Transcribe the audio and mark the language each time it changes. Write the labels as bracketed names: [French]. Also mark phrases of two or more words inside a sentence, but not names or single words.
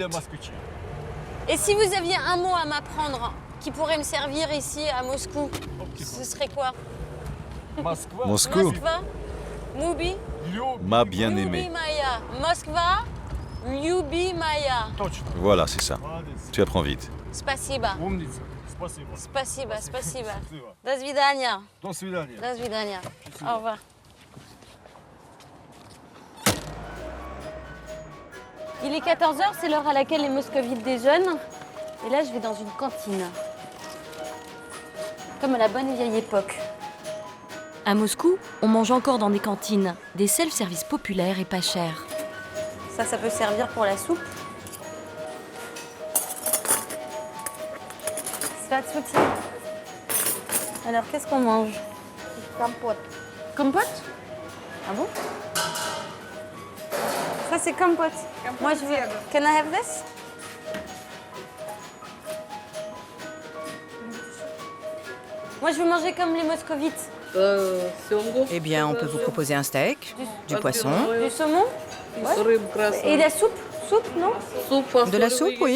[French] Et si vous aviez un mot à m'apprendre qui pourrait me servir ici à Moscou, ce serait quoi? Moscou, [Russian] Москва, Муби, [French] ma bien-aimée. [Russian] Моя. Москва, люби моя. [French] Voilà, c'est ça. Tu apprends vite. [Russian] Спасибо. Спасибо, спасибо. До свидания. До свидания. [French] Au revoir. Il est 14h, c'est l'heure à laquelle les moscovites déjeunent. Et là, je vais dans une cantine. Comme à la bonne vieille époque. À Moscou, on mange encore dans des cantines, des self-services populaires et pas chers. Ça peut servir pour la soupe. Svatsuti. Alors, qu'est-ce qu'on mange? Compote. Compote? Ah bon? Ça, c'est compote. Moi, je veux... [English] Can I have this? [French] Moi, je veux manger comme les moscovites. Eh bien, on peut vous proposer un steak, du poisson. Du saumon? Ouais. Et la soupe? Soupe, non? De la soupe, oui.